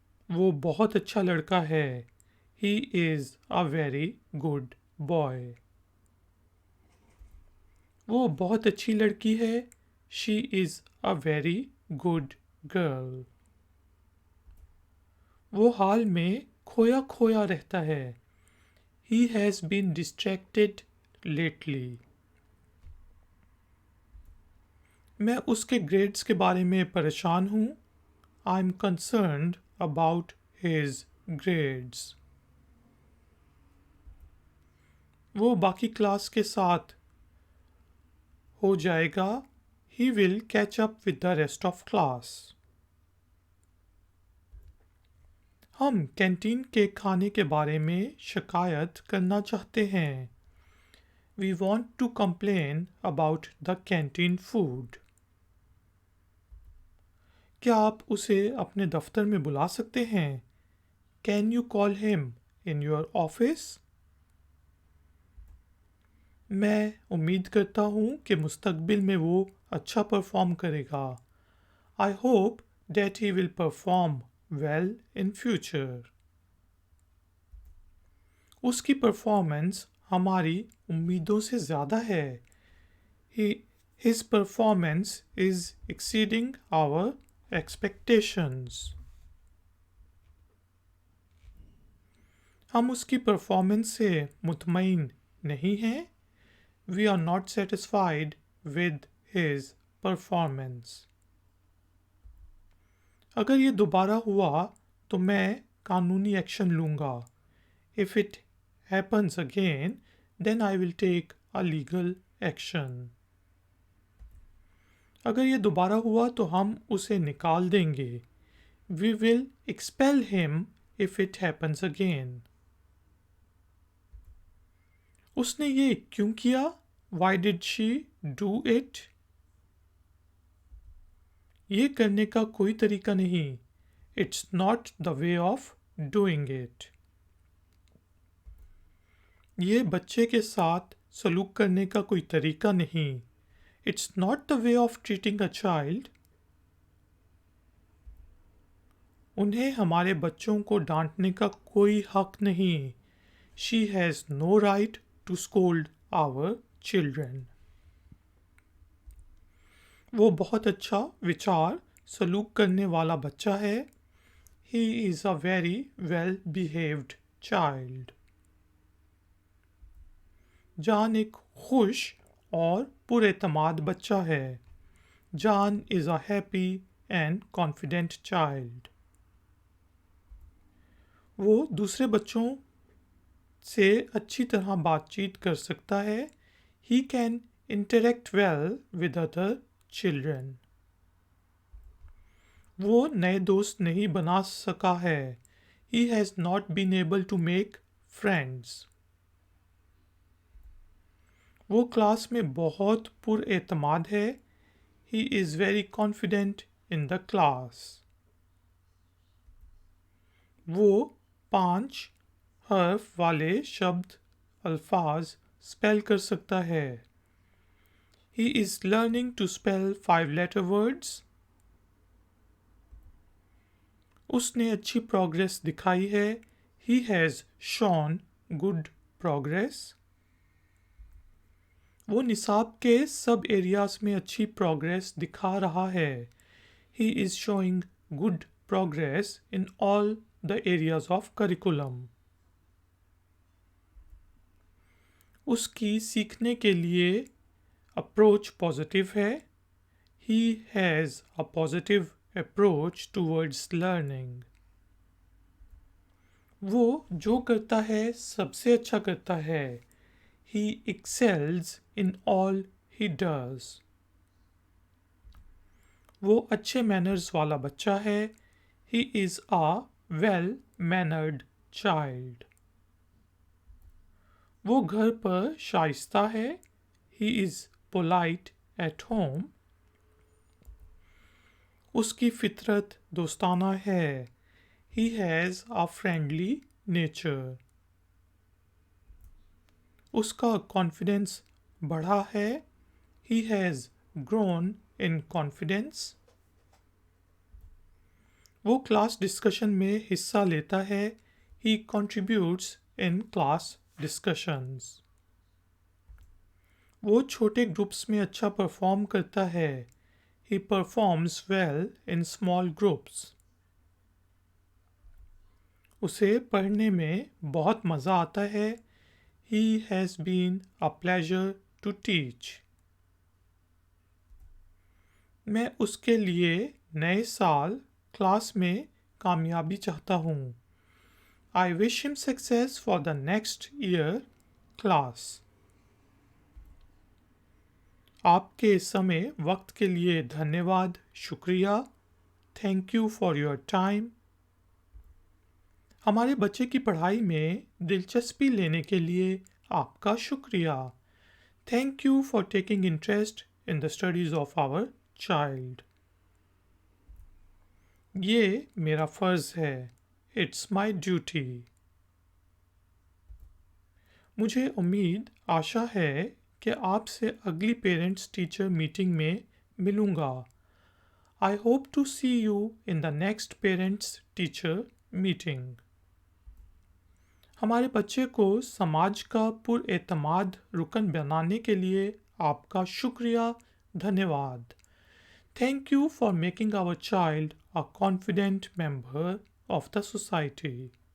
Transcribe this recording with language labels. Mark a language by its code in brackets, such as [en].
[hi] वो बहुत अच्छा लड़का है। [en] He is a very good boy. [hi] वो बहुत अच्छी लड़की है। [en] She is a very good girl. [hi] वो हाल में खोया खोया रहता है। [en] He has been distracted lately. [hi] मैं उसके ग्रेड्स के बारे में परेशान हूँ। [en] I'm concerned about his grades. [hi] वो बाकी क्लास के साथ हो जाएगा। [en] He will catch up with the rest of class. [hi] हम कैंटीन के खाने के बारे में शिकायत करना चाहते हैं। [en] We want to complain about the canteen food. [hi] क्या आप उसे अपने दफ्तर में बुला सकते हैं? [en] Can you call him in your office? [hi] मैं उम्मीद करता हूँ कि मुस्तकबिल में वो अच्छा परफॉर्म करेगा। [en] I hope that he will perform well in future. [hi] उसकी परफॉर्मेंस हमारी उम्मीदों से ज़्यादा है। [en] His performance is exceeding our expectations. [hi] हम उसकी परफॉर्मेंस से मुतमईन नहीं हैं। [en] We are not satisfied with his performance. [hi] अगर ये दोबारा हुआ तो मैं कानूनी एक्शन लूँगा। [en] If it happens again, then I will take a legal action. [hi] अगर ये दोबारा हुआ तो हम उसे निकाल देंगे। [en] We will expel him if it happens again. [hi] उसने ये क्यों किया? [en] Why did she do it? [hi] ये करने का कोई तरीका नहीं। [en] It's not the way of doing it. [hi] ये बच्चे के साथ सलूक करने का कोई तरीका नहीं। [en] It's not the way of treating a child. [hi] उन्हें हमारे बच्चों को डांटने का कोई हक नहीं। [en] She has no right to scold our children. [hi] वो बहुत अच्छा विचार सलूक करने वाला बच्चा है। [en] He is a very well behaved child. [hi] जान एक खुश और पुरएतमाद बच्चा है। [en] Jan is a happy and confident child. [hi] वो दूसरे बच्चों से अच्छी तरह बातचीत कर सकता है। [en] He can interact well with other children. [hi] वो नए दोस्त नहीं बना सका है। [en] He has not been able to make friends. [hi] वो क्लास में बहुत पुरएतमाद है। [en] He is very confident in the class. [hi] वो 5 हर्फ वाले शब्द अल्फाज स्पेल कर सकता है। [en] He is learning to spell 5-letter words. [hi] उसने अच्छी प्रोग्रेस दिखाई है। [en] He has shown good progress. [hi] वो निसाब के सब एरियाज में अच्छी प्रोग्रेस दिखा रहा है। [en] He is showing good progress in all the areas of curriculum. [hi] उसकी सीखने के लिए अप्रोच पॉजिटिव है। [en] He has a positive approach towards learning. [hi] वो जो करता है सबसे अच्छा करता है। [en] He excels in all he does. [hi] वो अच्छे मैनर्स वाला बच्चा है। [en] He is a well-mannered child. [hi] वो घर पर शाइस्ता है। [en] He is polite at home. [hi] उसकी फितरत दोस्ताना है। [en] He has a friendly nature. [hi] उसका कॉन्फिडेंस बढ़ा है। [en] He has grown in confidence. [hi] वो क्लास डिस्कशन में हिस्सा लेता है। [en] He contributes in class discussions. [hi] वो छोटे ग्रुप्स में अच्छा परफॉर्म करता है। [en] He performs well in small groups. [hi] उसे पढ़ने में बहुत मज़ा आता है। [en] He has been a pleasure to teach. [hi] मैं उसके लिए नए साल क्लास में कामयाबी चाहता हूँ। [en] I wish him success for the next year class. [hi] आपके समय वक्त के लिए धन्यवाद, शुक्रिया। [en] Thank you for your time. [hi] हमारे बच्चे की पढ़ाई में दिलचस्पी लेने के लिए आपका शुक्रिया। [en] Thank you for taking interest in the studies of our child. [hi] ये मेरा फर्ज है। [en] It's my duty. [hi] मुझे आशा है कि आपसे अगली पेरेंट्स टीचर मीटिंग में मिलूँगा। [en] I hope to see you in the next parents teacher meeting. [hi] हमारे बच्चे को समाज का पुरएतमाद रुकन बनाने के लिए आपका शुक्रिया, धन्यवाद। [en] Thank you for making our child a confident member of the society.